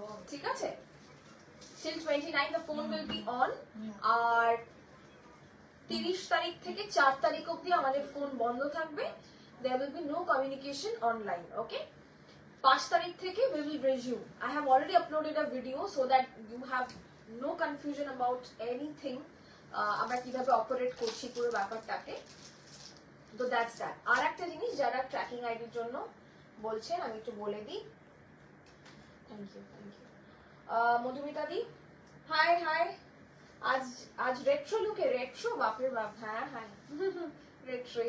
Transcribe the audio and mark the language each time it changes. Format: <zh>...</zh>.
<bn>ঠিক আছে,</bn> <en>till 29 the phone will be on.</en> <bn>আর 30 তারিখ থেকে 4 তারিখ অবধি আমাদের ফোন বন্ধ থাকবে,</bn> <en>there will be no communication online. Okay,</en> <bn>5 তারিখ থেকে</bn> <en>we will resume. I have already uploaded a video so that you have no confusion about anything.</en> <bn>আমরা কিভাবে অপারেট করছি পুরো ব্যাপারটাকে।</bn> <en>তো that's that.</en> <bn>আর একটা জিনিস, যারা ট্র্যাকিং আইডির জন্য বলছেন আমি একটু বলে দিই।</bn> <en>Thank you Madhumita di, hi.</en> <bn>আজ রেট্রো লুকে, রেট্রো বাপরে বাপ, হ্যাঁ রেট্রো।</bn>